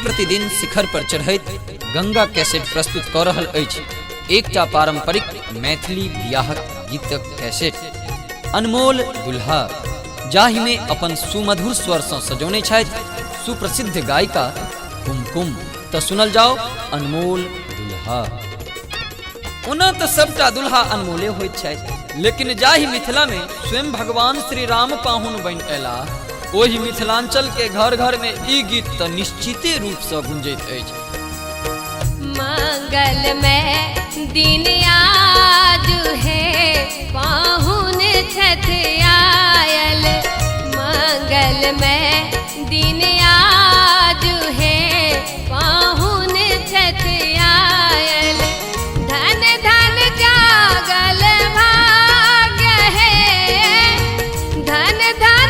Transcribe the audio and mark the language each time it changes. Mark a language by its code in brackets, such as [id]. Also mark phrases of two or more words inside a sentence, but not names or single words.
[mai] दिन शिखर पर चढ़ैत गंगा कैसेट प्रस्तुत कऽ रहल अछि एकटा पारंपरिक मैथिली बियाहक गीतक कैसेट अनमोल दुल्हा, जाहि में अपन सुमधुर स्वर सँ सजौने छथि सुप्रसिद्ध गायिका कुमकुम। तऽ सुनल जाओ अनमोल दुल्हा। ओना तऽ सबटा दुल्हा अनमोले होइत छथि, लेकिन जाहि मिथिला में स्वयं भगवान श्री राम पाहुन बनि अयला ओहि मिथिलांचल के घर घर में ई गीत तऽ निश्चिते रूप से गुंजैत अछि। मंगल में दिन आज है पाहुन छथि आयल, मंगल में दिन आज है पाहुन छथि आयल, धन धन जागल भाग्य है, धन धन